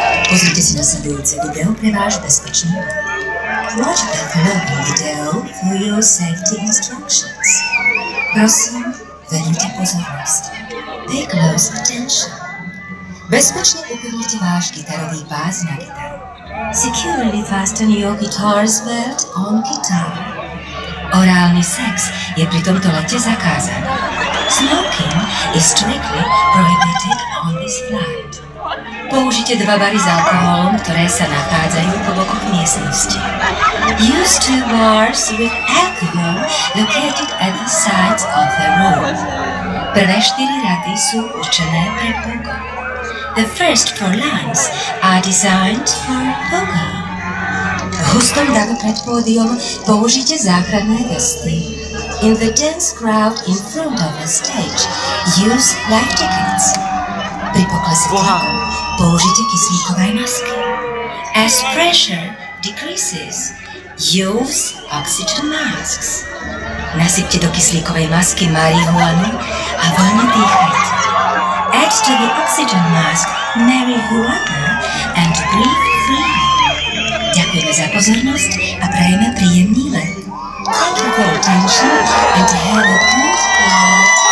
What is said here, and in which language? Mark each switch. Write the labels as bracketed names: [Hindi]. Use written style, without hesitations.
[Slovak] Pozrite si nasledujúce video pre váš bezpečný dom. [English] Watch the following video for your safety instructions. [Slovak] Prosím, venujte pozornosť. [English] Pay close attention. [Slovak] Bezpečne upevnite váš gitarový pás na gitaru. [English] Securely fasten your guitar's belt on guitar. [Slovak] Orálny sex je pri tomto lete zakázaný. [English] Smoking is strictly prohibited on this flight. [Slovak] Použite 2 bary s alkoholom, ktoré sa nachádzajú po bokoch miestnosti. [English] Use 2 bars with alcohol located at the sides of the room. [Slovak] Prvé 4 rady sú určené pre pogo. [English] The first 4 lines are designed for pogo. [Slovak] V hustom davu pred pódium použite záchranné vesty. [English] In the dense crowd in front of the stage, use life jackets. [Slovak] Pri poklese tlaku použite kyslíkové masky. [English] As pressure decreases, use oxygen masks. [Slovak] Nasypte do kyslíkovej masky marihuanu a voľne dýchajte. [English] Add to the oxygen mask marijuana and breathe freely. [Slovak] Ďakujeme za pozornosť a prajeme príjemný let. [English] Thank you for attention and have a good flight.